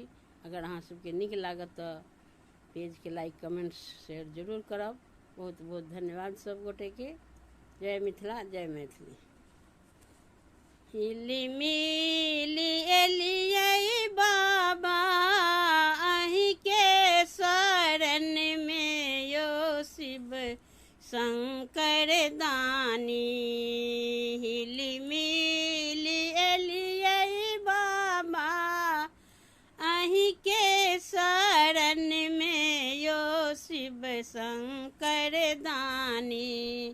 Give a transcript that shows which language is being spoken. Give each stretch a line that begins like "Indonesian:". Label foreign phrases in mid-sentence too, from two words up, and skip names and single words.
Maithili: अगर अहाँ सबके नीक लागत तो पेज के लाइक कमेंट शेयर जरूर करब। बहुत बहुत धन्यवाद सब गोटे के। जय मिथिला, जय मैथिली। हिली मिली एलियै बाबा अहीं के शरण में यो शिव शंकर दानी। हिली मिली एलियै बाबा अहीं के शरण में यो शिव शंकर दानी।